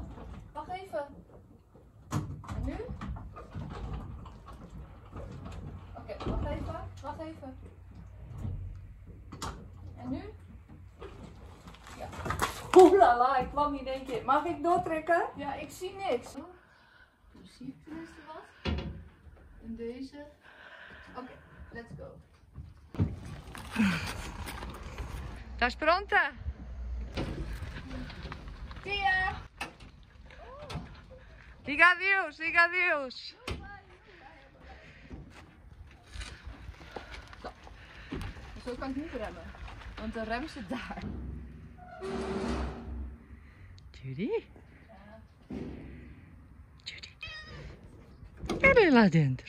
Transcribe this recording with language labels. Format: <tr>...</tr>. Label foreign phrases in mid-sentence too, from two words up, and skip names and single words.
<nl>Wacht even. En nu? Oké, wacht even. Wacht even. En nu? Ja. Oelala, ik kwam niet in één keer. Mag ik doortrekken? Ja, ik zie niks. Zie ik tenminste wat? En deze. Oké,</nl> <en>let's go.</en> <nl>Daar is pronto.</nl> <es>Tia. Diga adiós, diga adiós.</es> <nl>Zo kan ik niet remmen, want de rem zit daar. Judy? Ja. Judy. Kijk</nl> <pt>lá dentro.</pt>